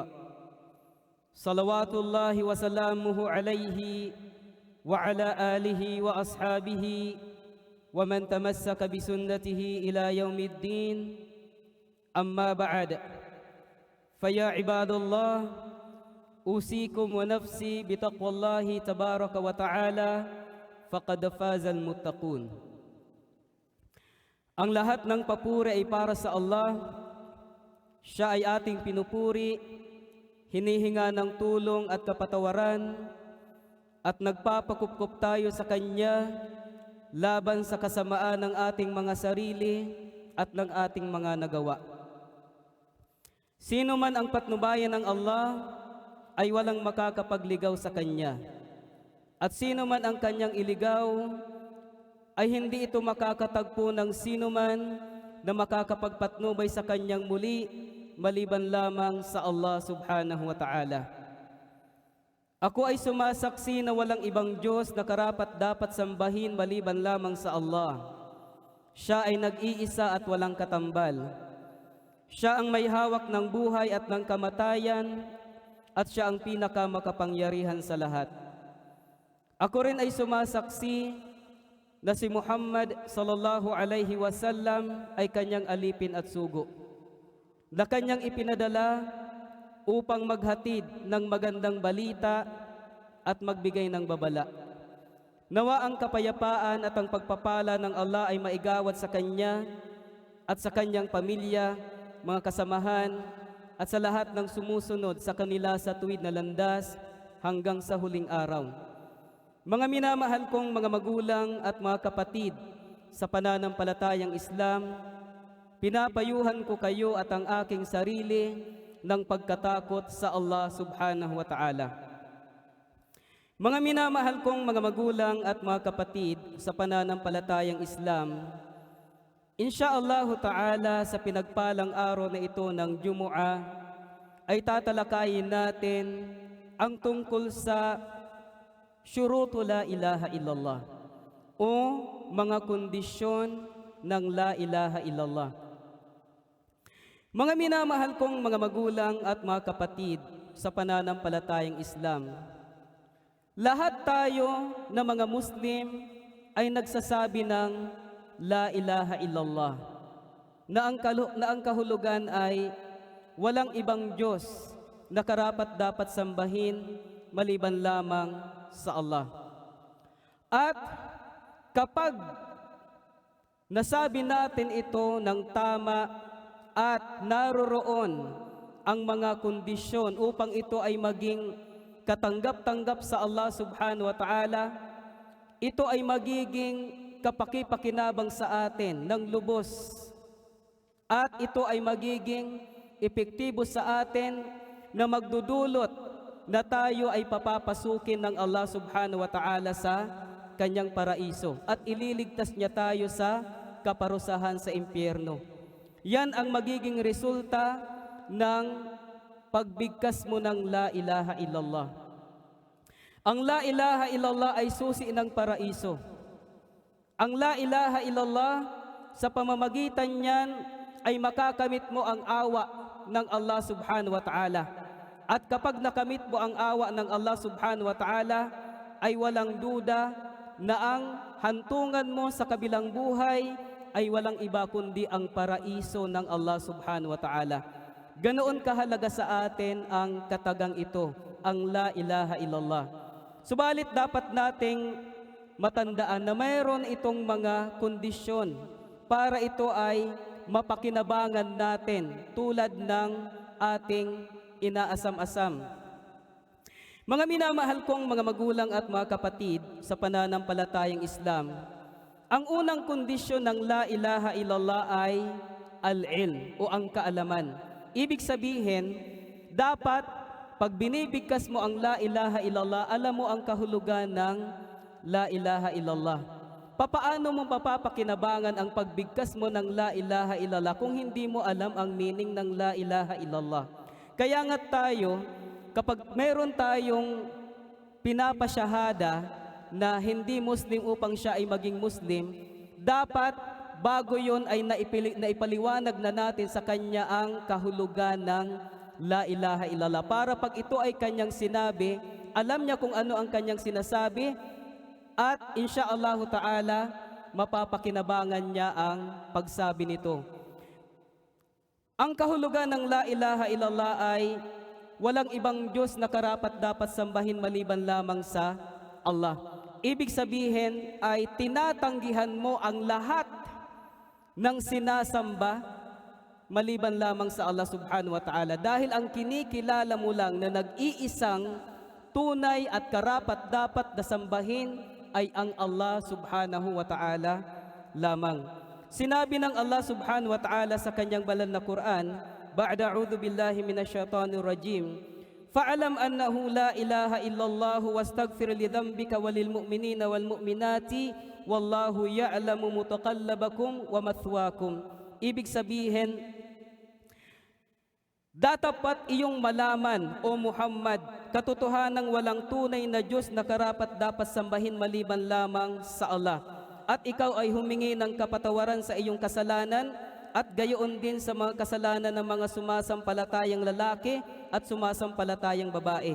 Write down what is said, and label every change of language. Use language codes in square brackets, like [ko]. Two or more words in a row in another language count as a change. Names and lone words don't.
[ar] صلوات الله وسلامه عليه وعلى آله وأصحابه ومن تمسك بسنته إلى يوم الدين. أما بعد، فيا عباد الله، أوصيكم ونفسي بتقوى الله تبارك وتعالى فقد فاز المتقون. [tl] Ang lahat ng papuri ay para sa Allah. Siya ay ating pinupuri, hinihinga ng tulong at kapatawaran, at nagpapakupkup tayo sa Kanya laban sa kasamaan ng ating mga sarili at ng ating mga nagawa. Sino man ang patnubayan ng Allah ay walang makakapagligaw sa Kanya, at sino man ang Kanyang iligaw ay hindi ito makakatagpo ng sino man na makakapagpatnubay sa Kanyang muli maliban lamang sa Allah [ar] سبحانه وتعالى. [tl] Ako ay sumasaksi na walang ibang Diyos na karapat-dapat sambahin maliban lamang sa Allah. Siya ay nag-iisa at walang katambal. Siya ang may hawak ng buhay at ng kamatayan, at siya ang pinakamakapangyarihan sa lahat. Ako rin ay sumasaksi na si Muhammad [ar] صلى الله عليه وسلم [tl] ay Kanyang alipin at sugo, na Kanyang ipinadala upang maghatid ng magandang balita at magbigay ng babala. Nawa ang kapayapaan at ang pagpapala ng Allah ay maigawad sa Kanya at sa Kanyang pamilya, mga kasamahan, at sa lahat ng sumusunod sa kanila sa tuwid na landas hanggang sa huling araw. Mga minamahal kong mga magulang at mga kapatid sa pananampalatayang Islam, pinapayuhan ko kayo at ang aking sarili ng pagkatakot sa Allah [ar] سبحانه وتعالى. [tl] Mga minamahal kong mga magulang at mga kapatid sa pananampalatayang Islam, [ar] إن شاء الله تعالى [tl] sa pinagpalang araw na ito ng Jumu'ah ay tatalakayin natin ang tungkol sa [ar] شروط لا إله إلا الله [tl] o mga kondisyon ng [ar] لا إله إلا الله. [tl] Mga minamahal kong mga magulang at mga kapatid sa pananampalatayang Islam, lahat tayo na mga Muslim ay nagsasabi ng [ar] لا إله إلا الله, [tl] na ang kahulugan ay walang ibang Diyos na karapat-dapat sambahin maliban lamang sa Allah. At kapag nasabi natin ito ng tama at naroroon ang mga kondisyon upang ito ay maging katanggap-tanggap sa Allah [ar] سبحانه وتعالى, [tl] ito ay magiging kapaki-pakinabang sa atin ng lubos, at ito ay magiging epektibo sa atin na magdudulot na tayo ay papapasukin ng Allah [ar] سبحانه وتعالى [tl] sa Kanyang paraiso at ililigtas niya tayo sa kaparusahan sa impyerno. Yan ang magiging resulta ng pagbigkas mo ng [ar] لا إله إلا الله. [tl] Ang [ar] لا إله إلا الله [tl] ay susi ng paraiso. Ang [ar] لا إله إلا الله, [tl] sa pamamagitan niyan ay makakamit mo ang awa ng Allah [ar] سبحانه وتعالى. [tl] At kapag nakamit mo ang awa ng Allah [ar] سبحانه وتعالى, [tl] ay walang duda na ang hantungan mo sa kabilang buhay ay walang iba kundi ang paraiso ng Allah [ar] سبحانه وتعالى. [tl] Ganoon kahalaga sa atin ang katagang ito, ang [ar] لا إله إلا الله. [tl] Subalit dapat nating matandaan na mayroon itong mga kondisyon para ito ay mapakinabangan natin, tulad ng ating inaasam-asam. Mga minamahal kong mga magulang at mga kapatid sa pananampalatayang Islam, ang unang kondisyon ng [ar] لا إله إلا الله [tl] ay al-ilm o ang kaalaman. Ibig sabihin, dapat pag binibigkas mo ang [ar] لا إله إلا الله, [tl] alam mo ang kahulugan ng [ar] لا إله إلا الله. [tl] Papaano mo mapapakinabangan ang pagbigkas mo ng [ar] لا إله إلا الله [tl] kung hindi mo alam ang meaning ng [ar] لا إله إلا الله? [tl] Kaya nga tayo, kapag meron tayong pinapasyahada na hindi Muslim upang siya ay maging Muslim, dapat bago yon ay naipaliwanag na natin sa kanya ang kahulugan ng [ar] لا إله إلا الله. [tl] Para pag ito ay kanyang sinabi, alam niya kung ano ang kanyang sinasabi, at [ar] إن شاء الله تعالى, [tl] mapapakinabangan niya ang pagsabi nito. Ang kahulugan ng [ar] لا إله إلا الله [tl] ay walang ibang Diyos na karapat-dapat sambahin maliban lamang sa Allah. Ibig sabihin ay tinatanggihan mo ang lahat ng sinasamba maliban lamang sa Allah [ar] سبحانه وتعالى. [tl] Dahil ang kinikilala mo lang na nag-iisang tunay at karapat-dapat na sambahin ay ang Allah [ar] سبحانه وتعالى [tl] lamang. Sinabi ng Allah [ar] سبحانه وتعالى [tl] sa kanyang banal na Quran, [ar] بعد أعوذ بالله من الشيطان الرجيم فاعلم أنه لا إله إلا الله واستغفر لذنبك وللمؤمنين والمؤمنات والله يعلم متقلبكم ومثواكم. [tl] Ibig sabihin, datapat iyong malaman, O Muhammad, katotohanang walang tunay na Diyos na karapat-dapat sambahin maliban lamang sa Allah. At ikaw ay humingi ng kapatawaran sa iyong kasalanan at gayoon din sa mga kasalanan ng mga sumasampalatayang lalaki at sumasampalatayang babae.